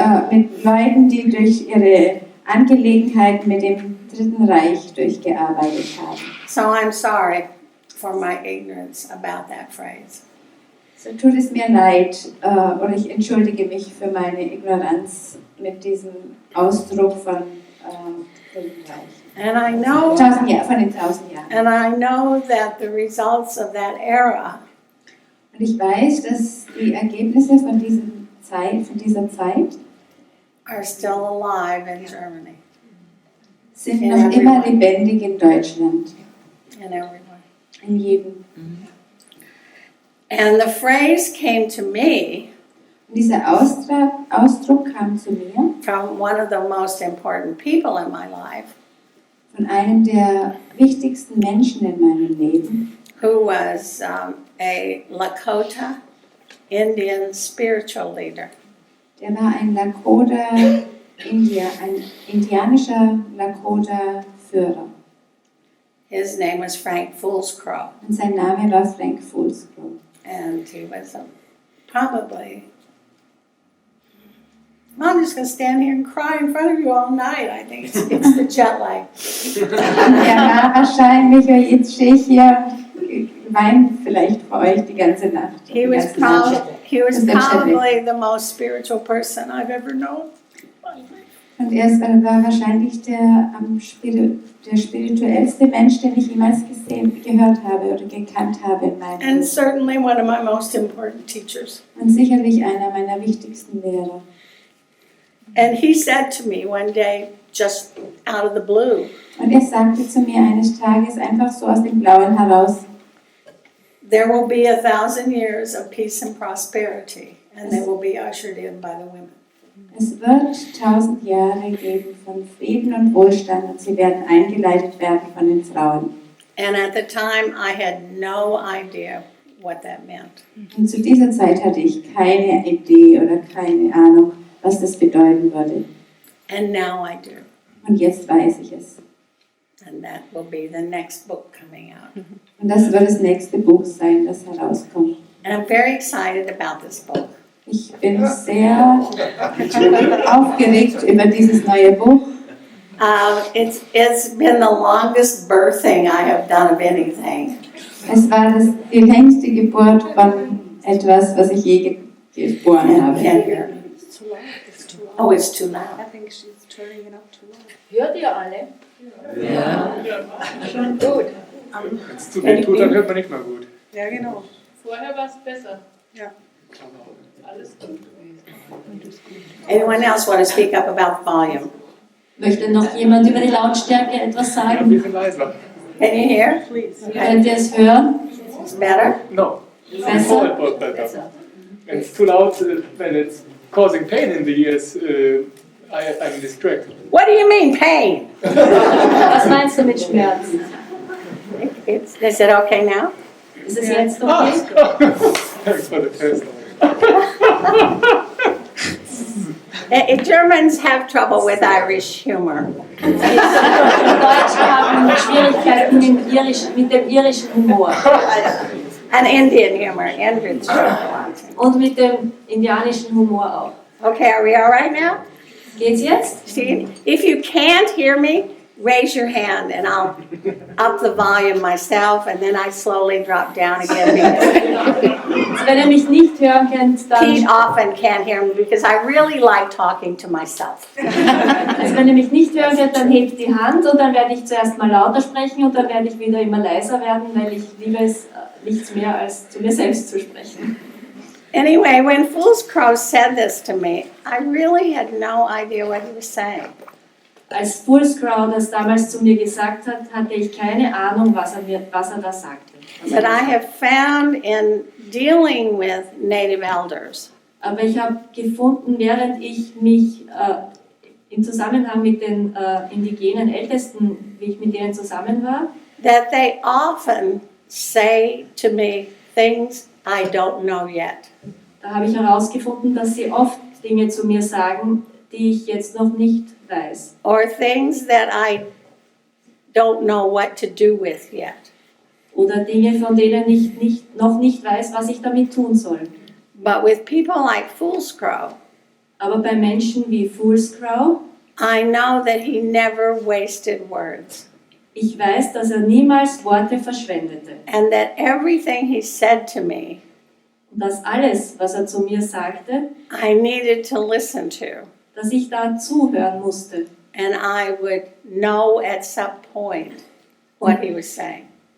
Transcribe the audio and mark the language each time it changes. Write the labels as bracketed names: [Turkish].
[German] Mit Leuten, die durch ihre Angelegenheiten mit dem Dritten Reich durchgearbeitet haben. [English] So I'm sorry for my ignorance about that phrase. [German] So tut es mir leid, oder ich entschuldige mich für meine Ignoranz mit diesem Ausdruck von Dritten Reich. [English] And I know, [German] 1000 Jahre, von den 1000 Jahren. [English] and I know that the results of that era [German] Und ich weiß, dass die Ergebnisse von dieser Zeit [English] are still alive in Germany [German] sind noch immer lebendig in Deutschland, [English] and everywhere. [German] in jedem. [English] And the phrase came to me [German] Und dieser Ausdruck kam zu mir [English] from one of the most important people in my life, [German] von einem der wichtigsten Menschen in meinem Leben, [English] who was a Lakota Indian spiritual leader. [German] der war ein ein indianischer Lakota-Führer. [English] His name was Frank Foolscrow, [German] Und sein Name war Frank Foolscrow. [English] and he was probably. I'm just going to stand here and cry in front of you all night. I think it's the jet lag. [German] Er war wahrscheinlich, jetzt stehe ich hier und weine vielleicht vor euch die ganze Nacht. [English] He was probably the most spiritual person I've ever known. [German] Und er war wahrscheinlich der spirituellste Mensch, den ich jemals gehört habe oder gekannt habe in meinem [English] And [German] Leben. [English] certainly one of my most important teachers. [German] Und sicherlich einer meiner wichtigsten Lehrer. [English] And he said to me one day, just out of the blue, [German] Und er sagte zu mir eines Tages einfach so aus dem Blauen heraus, [English] there will be 1,000 years of peace and prosperity, and they will be ushered in by the women. [German] es wird 1000 Jahre geben von Frieden und Wohlstand und sie werden eingeleitet werden von den Frauen. [English] And at the time, I had no idea what that meant. [German] Und zu dieser Zeit hatte ich keine Idee oder keine Ahnung, was das bedeuten würde. [English] And now I do. [German] Und jetzt weiß ich es. [English] And that will be the next book coming out. [German] Und das wird das nächste Buch sein, das herauskommt. [English] And I'm very excited about this book. [German] Ich bin sehr aufgeregt über dieses neue Buch. [English] It's been the longest birthing I have done of anything. [German] Es war die längste Geburt von etwas, was ich je geboren habe. [English] Can't hear me. Oh, it's too loud. I think she's turning it up too loud. [German] Hört ihr alle? Ja. Schon gut. Wenn es zu weh tut, dann hört man nicht mal gut. Ja, genau. Vorher war es besser. Ja. Alles gut. [English] Anyone else want to speak up about the volume? [German] Möchte noch jemand über die Lautstärke etwas Ja, ein sagen? bisschen leiser. [English] Can you hear? [German] Könnt ihr es hören? [English] It's better? No. [German] Besser? [English] Before it was better. And it's too loud when it's causing pain in the ears. I'm distracted. What do you mean, pain? [German] Was meinst du mit Schmerz? [English] Is it okay now? [German] Ist es jetzt okay? [English] Thanks for the test. Germans have trouble with Irish humor. [German] Die Deutschen haben Schwierigkeiten mit dem irischen Humor [English] And Indian humor. Indians. [German] und mit dem indianischen Humor auch. [English] Okay, are we all right now? [German] Geht's jetzt? [English] See, if you can't hear me, raise your hand and I'll up the volume myself and then I slowly drop down again. [German] Also wenn ihr mich nicht hören könnt, [English] Pete [German] dann, [English] often can't hear me because I really like talking to myself. [German] also wenn ihr mich nicht hören könnt, dann hebt die Hand und dann werde ich zuerst mal lauter sprechen und dann werde ich wieder immer leiser werden, weil ich liebe es nichts mehr als zu mir selbst zu sprechen. [English] Anyway, when Fool's Crow said this to me, I really had no idea what he was saying. [German] Als Fullscrow das damals zu mir gesagt hat, hatte ich keine Ahnung, was er da sagte. [English] But I have found in dealing with native elders [German] Aber ich habe gefunden, während ich mich im Zusammenhang mit den indigenen Ältesten, wie ich mit denen zusammen war, [English] that they often say to me things I don't know yet. [German] da habe ich herausgefunden, dass sie oft Dinge zu mir sagen, die ich jetzt noch nicht weiß. [English] Or things that I don't know what to do with yet. [German] Oder Dinge, von denen ich noch nicht weiß, was ich damit tun soll. [English] But with people like Fool's Crow, [German] Aber bei Menschen wie Fullscrow, [English] I know that he never wasted words. [German] ich weiß, dass er niemals Worte verschwendete. [English] And that everything he said to me, [German] Und dass alles, was er zu mir sagte, [English] I needed to listen to. [German] dass ich da zuhören musste. [English] And I would know at some point what he was saying.